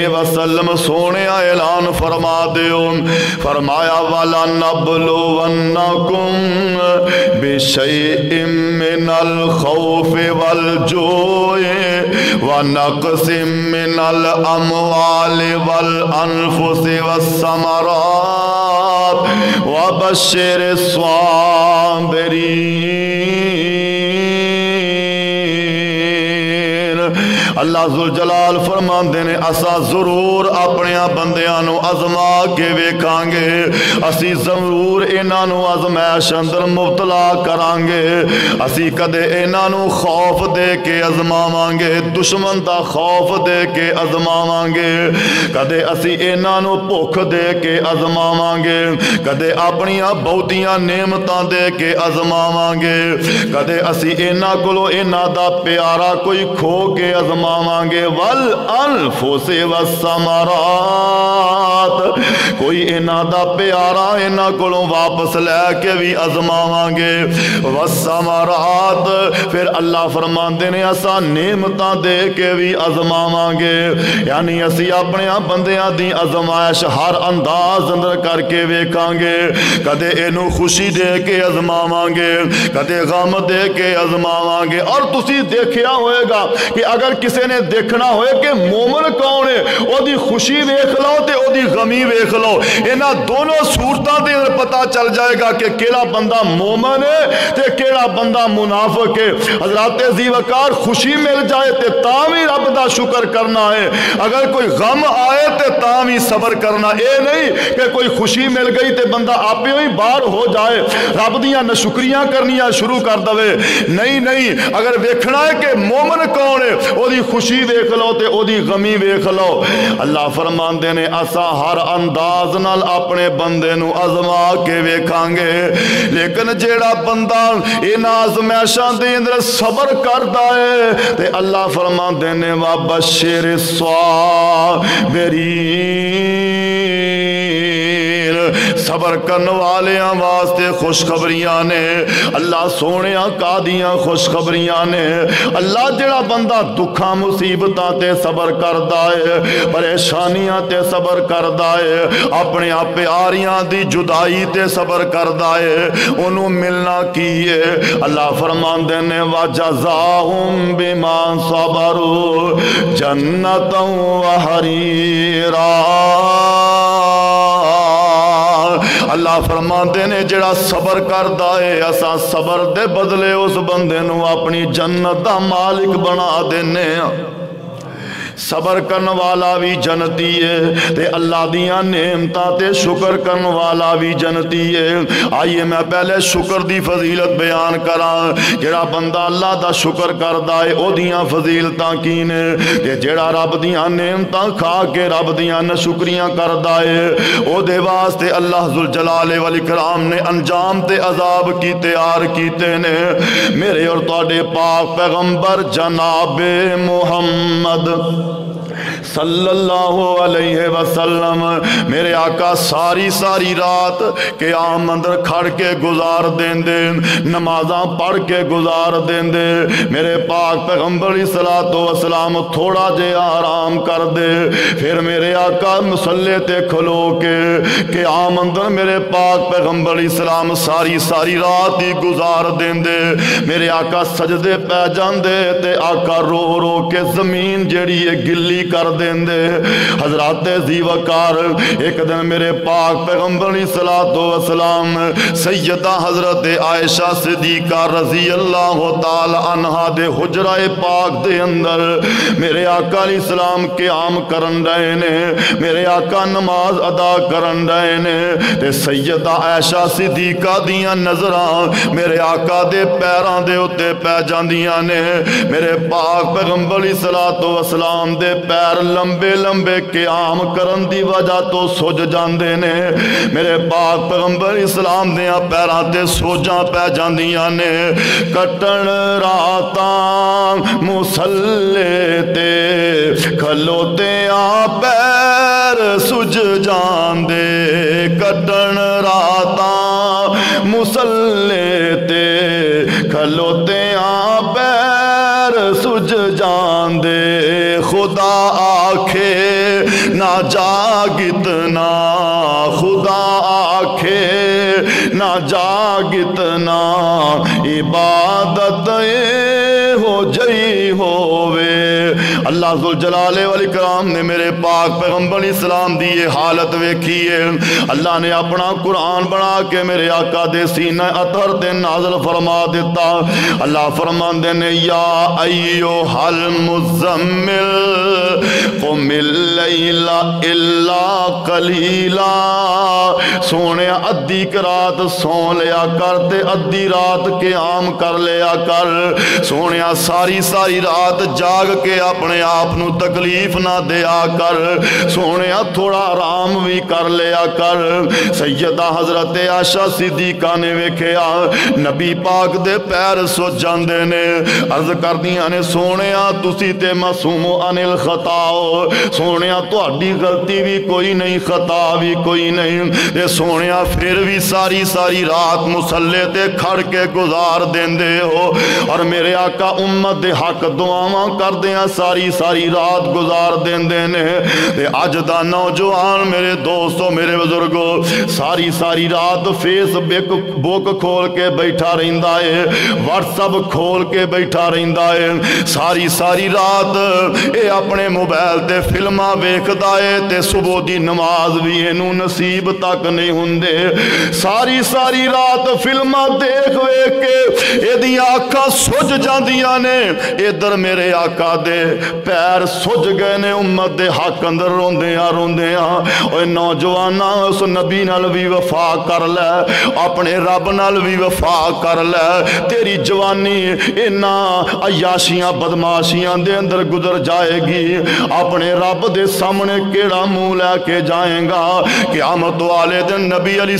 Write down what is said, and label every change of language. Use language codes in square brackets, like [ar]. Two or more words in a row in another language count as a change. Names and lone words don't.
[pa] وسلم سونے اعلان فرما دیو، فرمایا [ar] وَلَنَبْلُوَنَّكُمْ بِشَيْءٍ مِّنَ الْخَوْفِ وَالْجُوعِ وَنَقْصٍ مِّنَ الْأَمْوَالِ وَالْأَنفُسِ وَالثَّمَرَاتِ وَبَشِّرِ الصَّابِرِينَ۔ [pa] اللہ ذوالجلال فرماندے نے اسا ضرور اپنے بندیاں نو آزما کے ویکھاں گے، اسی ضرور انہاں نو آزمائش اندر مبتلا کران گے، اسی کدے انہاں نو خوف دے کے آزماواں گے، دشمن دا خوف دے کے آزماواں گے، کدے اسی انہاں نو بھوک دے کے آزماواں گے، کدے اپنیاں بہتیاں نعمتاں دے کے آزماواں گے، کدے اسی انہاں کولو انہاں دا پیارا کوئی کھو کے آزماواں گے، [ar] والانفس والثمرات [pa] کوئی انہاں دا پیارا انہاں کولوں واپس لے کے بھی ازماواں گے والثمرات پھر اللہ فرماندے نے اساں نعمتاں دے کے بھی ازماواں گے یعنی اسی اپنے بندیاں دی ازمائش ہر انداز اندر کر کے ویکھاں گے کدے اینو خوشی دے کے ازماواں گے کدے غم دے کے ازماواں گے اور تسی دیکھیا ہوئے گا کہ اگر کسے نے دیکھنا ہوئے کہ مومن کون ہے او دی خوشی ویکھ لو تے او دی غمی ویکھ لو انہاں دونوں صورتاں دے پتہ چل جائے گا کہ کیڑا بندہ مومن ہے تے کیڑا بندہ منافق ہے حضرات ذی وقار خوشی مل جائے تے تاں بھی رب دا شکر کرنا ہے اگر کوئی غم آئے تے تاں بھی صبر کرنا اے نہیں کہ کوئی خوشی مل گئی تے بندہ آپے ہی باہر ہو جائے رب دیاں نشکریاں کرنیاں شروع کر دوے نہیں اگر ویکھنا ہے کہ مومن کون ہے او دی خوشی ویکھ لو تے او دی غمی ویکھ لو اللہ فرماندے نے اساں ہر انداز نال اپنے بندے نو ازما کے ویکھاں گے لیکن جیڑا بندہ ان آزمائشاں دے اندر صبر کردا ہے تے اللہ فرماندے نے [ar] وابشر الصابرین [pa] صبر کرن والیاں واسطے خوشخبریاں نے اللہ سونیاں قادیاں خوشخبریاں نے اللہ جڑا بندہ دکھاں مصیبتاں تے صبر کردا ہے پریشانیاں تے صبر کردا ہے اپنے آپ پیاریاں دی جدائی تے صبر کردا ہے انہوں ملنا کیے اللہ فرماندے نے [ar] وَجَزَاهُمْ بِمَا صَبَرُوا جَنَّةً وَحَرِيرًا [pa] اللہ فرماندے نے جڑا صبر کردا ہے اساں صبر دے بدلے اس بندے نو اپنی جنت دا مالک بنا دینے ہیں صبر کرن والا بھی جنتی ہے تے اللہ دیاں نعمتاں تے شکر کرن والا بھی جنتی ہے آئیے میں پہلے شکر دی فضیلت بیان کراں جڑا بندہ اللہ دا شکر کردا ہے او دیاں فضیلتاں کی نے تے جڑا رب دیاں نعمتاں کھا کے رب دیاں نشکریاں کردا ہے او دے واسطے اللہ ذوالجلال والاکرام نے انجام تے عذاب کی تیار کیتے نے میرے اور تواڈے پاک پیغمبر جناب محمد [ar] صلی اللہ علیہ وسلم [pa] میرے آقا ساری رات قیام اندر کھڑ کے گزار دین دے نمازاں پڑھ کے گزار دین دے میرے پاک پیغمبر [ar] صلاۃ والسلام [pa] تھوڑا جے آرام کر دے پھر میرے آقا مصلی تے کھلو کے قیام اندر میرے پاک پیغمبر اسلام ساری رات ہی گزار دین دے میرے آقا سجدے پہ جاندے تے آقا رو کے زمین جڑی ہے گلی کر دین دے حضرات ذی وقار ایک دن میرے پاک پیغمبر صلاۃ والسلام سیدہ حضرت عائشہ صدیقہ [ar] رضی اللہ تعالی عنہا [pa] دے حجرہ پاک دے اندر میرے آقا [ar] علیہ السلام [pa] قیام کرن رہے نے میرے آقا نماز ادا کرن رہے نے تے سیدہ عائشہ صدیقہ دیاں نظراں میرے آقا دے پیراں دے اتے پہ جاندیاں نے میرے پاک پیغمبر [ar] صلاۃ والسلام [pa] دے پیر لمبے قیام کرن دی وجہ تو سوج جاندے نے میرے پاک پیغمبر اسلام دیاں پیراں تے سوجاں پہ جاندیاں نے کٹن راتاں مصلی تے کھلوتے آ پیر سج جاندے کٹن راتاں مصلی تے کھلوتے آ پیر سج جاندے خدا آکھے نہ جاگتنا خدا آکھے نہ جاگتنا عبادت ہو جئی ہووے اللہ ذوالجلال والاکرام نے میرے پاک پیغمبر اسلام دی یہ حالت ویکھی ہے اللہ نے اپنا قرآن بنا کے میرے آقا دے سینہ اطہر تے نازل فرما دیتا اللہ فرماندے نے [ar] یا ایھا المزمل قم اللیل الا قلیلا [pa] سونے ادھی رات سو لیا کر تے ادھی رات قیام کر لیا کر سونے ساری رات جاگ کے اپنے آپ نو تکلیف نہ دیا کر سونے تھوڑا آرام بھی کر لیا کر سیدہ حضرت عائشہ صدیقہ نے ویکھیا نبی پاک دے پیر سو جاندے نے عرض کردیاں نے سونے تسی تے [ar] معصوم عن الخطا [pa] سونے تہاڈی غلطی بھی کوئی نہیں خطا بھی کوئی نہیں تے سونے پھر بھی ساری رات مصلے تے کھڑ کے گزار دیندے ہو اور میرے آقا امت دے حق دعاواں کردیاں ساری رات گزار دیندے نے تے اج دا نوجوان میرے دوستو میرے بزرگو ساری رات فیس بک کھول کے بیٹھا رہندا ہے واٹس ایپ کھول کے بیٹھا رہندا ہے ساری رات اے اپنے موبائل تے فلماں ویکھدا ہے تے صبح دی نماز بھی اینوں نصیب تک نہیں ہوندے ساری رات فلماں دیکھ کے اے دیاں اکھاں سج جاندیاں نے ادھر میرے آقا دے پیر سج گئے نے امت دے حق اندر روندیاں اوے نوجواناں اس نبی نال بھی وفا کر لے اپنے رب نال بھی وفا کر لے تیری جوانی انہاں عیاشیاں بدماشیاں دے اندر گزر جائے گی اپنے رب دے سامنے کیڑا منہ لے کے جائیں گا قیامت والے دن نبی علیہ